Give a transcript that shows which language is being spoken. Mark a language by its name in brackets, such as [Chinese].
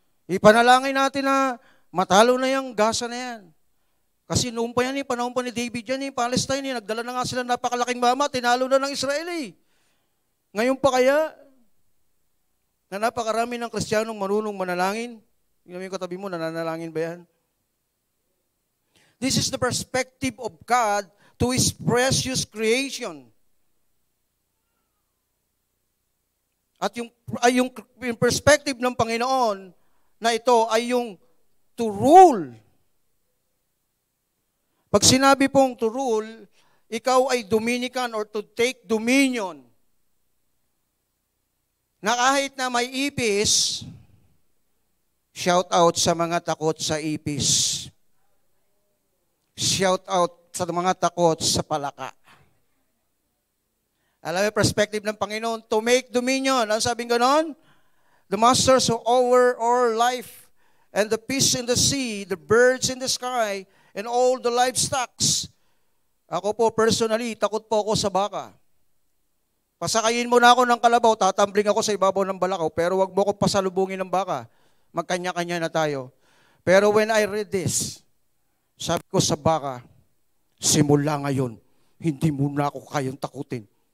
[Filipino] Ipanalangin natin na matalo na yung Gaza na yan. Kasi noon pa yan, panahon pa ni David yan, Palestine, nagdala na nga sila napakalaking mama, tinalo na ng Israel. Ngayon pa kaya, na napakarami ng Kristiyanong marunong manalangin? Yung katabi mo, nananalangin ba yan? [English] This is the perspective of God to His precious creation. [Filipino] At yung perspective ng Panginoon na ito ay yung [English] to rule. [Filipino] Pag sinabi pong to rule, ikaw ay Dominican or to take dominion. Na kahit na may ipis, shout out sa mga takot sa ipis. Shout out sa mga takot sa palaka. Alam mo, perspective ng Panginoon, [English] to make dominion. [Filipino] Ano sabing ganon? [English] The masters who over our life and the fish in the sea, the birds in the sky, and all the livestock. [Filipino] Ako po, personally, takot po ako sa baka. Pasakayin mo na ako ng kalabaw, tatambling ako sa ibabaw ng balakaw, pero wag mo ko pasalubungin ng baka. Magkanya-kanya na tayo. Pero [English] when I read this, [Filipino] sabi ko sa baka, simula ngayon, hindi mo na ako kayang takutin.